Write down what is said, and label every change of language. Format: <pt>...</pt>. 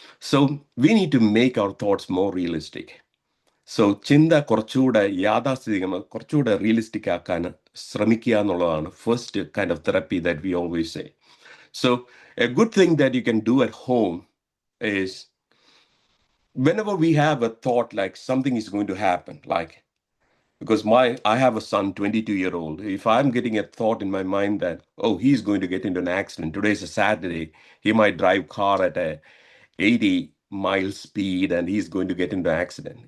<en>So we need to make our thoughts more realistic.</en> <ml>So ചിന്ത കുറച്ചുകൂടെ യാഥാസ്ഥിതികം, കുറച്ചുകൂടെ realistic ആക്കാൻ ശ്രമിക്കുക എന്നുള്ളതാണ്</ml> <en>First kind of therapy that we always say. So a good thing that you can do at home is whenever we have a thought like something is going to happen, like because I have a son, 22-year-old. If I'm getting a thought in my mind that, oh, he's going to get into an accident, today is a Saturday, he might drive car at a 80 mile speed and he's going to get into an accident.</en>